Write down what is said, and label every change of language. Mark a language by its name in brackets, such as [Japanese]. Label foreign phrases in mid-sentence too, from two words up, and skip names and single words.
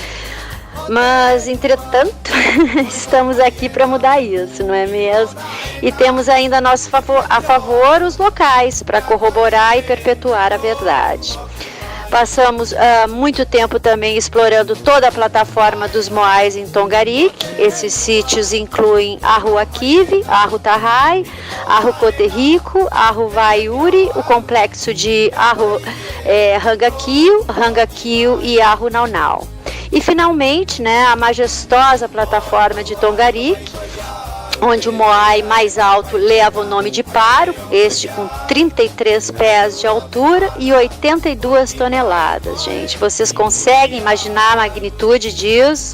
[Portuguese] Mas, entretanto, estamos aqui para mudar isso, não é mesmo? E temos ainda a favor os locais para corroborar e perpetuar a verdade. Passamos muito tempo também explorando toda a plataforma dos Moais em Tongariro. Esses sítios incluem Arru Akive, Arru Tarrai, Arru Coterico, Arru Vaiuri, o complexo de Arru Rangakio e Arru Naunau. E finalmente, né, a majestosa plataforma de Tongariro, onde o Moai mais alto leva o nome de Paro, este com 33 pés de altura e 82 toneladas, gente. Vocês conseguem imaginar a magnitude disso?